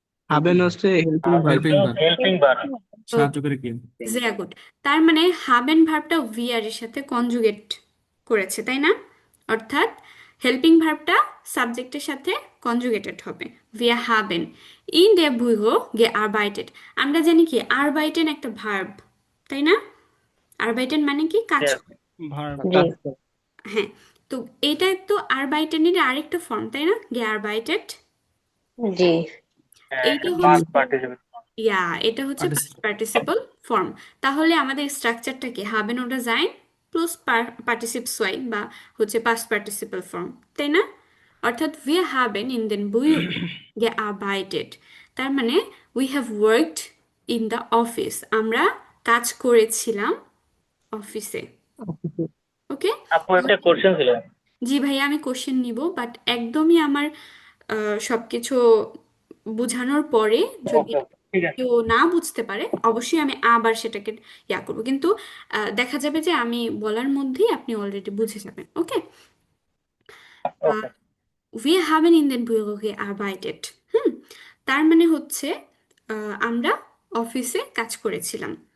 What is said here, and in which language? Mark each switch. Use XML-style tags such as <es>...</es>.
<bn>হাবেন হচ্ছে helping verb. Helping verb, helping verb. সাহায্য করে কি। Very good. তার মানে হাবেন ভার্বটা ভিআর এর সাথে কনজুগেট করেছে, তাই না? অর্থাৎ হেল্পিং ভার্বটা সাবজেক্টের সাথে কনজুগেটেড হবে।</bn> <de>wir haben in der Büro gearbeitet।</de> <bn>আমরা জানি কি আরবাইটেন একটা ভার্ব, তাই না? আরবাইটেন মানে কি কাজ</bn> <en>Yes.</en> <bn>করা। ভার্ব জি হ্যাঁ, তো এটা তো আরবাইটেনের আরেকটা ফর্ম, তাই না?</bn> <de>gearbeitet।</de> <bn>জি এইটা পাস্ট হচ্ছে পার্টিসিপেল। ইয়া, এটা হচ্ছে পার্টিসিপেট। Participle form. তাহলে আমাদের স্ট্রাকচারটা কি হাবেন ওটা জাইন প্লাস পার্টিসিপ সোয়াই বা হচ্ছে পাস্ট পার্টিসিপল ফর্ম, তাই না? অর্থাৎ</bn> <de>wir haben in den Büro gearbeitet,</de> <bn>তার মানে</bn> <en>we have worked in the office,</en> <bn>আমরা কাজ করেছিলাম অফিসে। ওকে। আপু একটা কোশ্চেন ছিল। জি ভাইয়া, আমি কোশ্চেন নিব, বাট একদমই আমার সবকিছু বোঝানোর পরে যদি ওকে, ঠিক আছে। কেউ না বুঝতে পারে অবশ্যই আমি আবার সেটাকে ইয়া করবো, কিন্তু দেখা যাবে যে আমি বলার মধ্যেই আপনি অলরেডি বুঝে যাবেন। ওকে। ওকে।</bn> <de>wir haben in den Büro gearbeitet।</de> <bn>তার মানে হচ্ছে আমরা অফিসে কাজ করেছিলাম।</bn>